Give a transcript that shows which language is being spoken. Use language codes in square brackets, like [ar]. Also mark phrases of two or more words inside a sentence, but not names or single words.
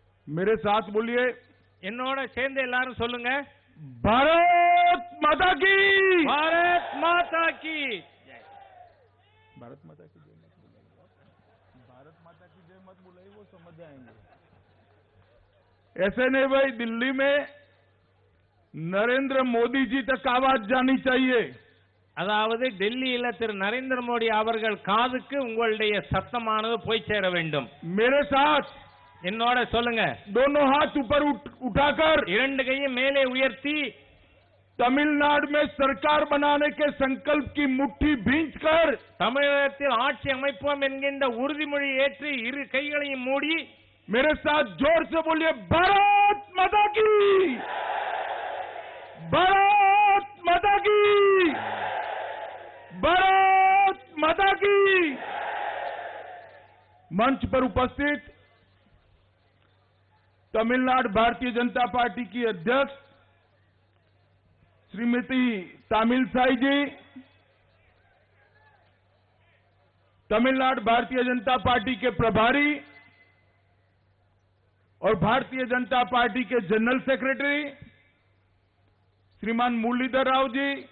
[hi] मेरे साथ बोलिए, [ta] என்னோட சேர்ந்து எல்லாரும் சொல்லுங்க, [hi] भारत माता की, भारत माता की जय। भारत माता की जय मत बुलाइए, भारत माता की जय मत बुलाइए, वो समझ जाएंगे। ऐसे नहीं भाई, दिल्ली में नरेंद्र मोदी जी तक आवाज जानी चाहिए। [ta] அதாவது டெல்லியில திரு நரேந்திர மோடி அவர்கள் காதுக்கு உங்களுடைய சத்தமானது போய் சேர வேண்டும்। [hi] मेरे साथ [ta] என்னோட சொல்லுங்க, [hi] दोनों हाथ ऊपर उठाकर [ta] இரண்டு கையும் மேலே உயர்த்தி [hi] तमिलनाडु में सरकार बनाने के संकल्प की मुट्ठी भींचकर [ta] தமிழகத்தில் ஆட்சி அமைப்போம் என்கின்ற உறுதிமொழி ஏற்று இரு கைகளையும் மூடி [hi] मेरे साथ जोर से बोलिए, भारत माता की, भारत माता की, भारत माता की। मंच पर उपस्थित तमिलनाडु भारतीय जनता पार्टी की अध्यक्ष श्रीमती तामिलसाई जी, तमिलनाडु भारतीय जनता पार्टी के प्रभारी और भारतीय जनता पार्टी के [en] general secretary [hi] श्रीमान मुरलीधर राव जी,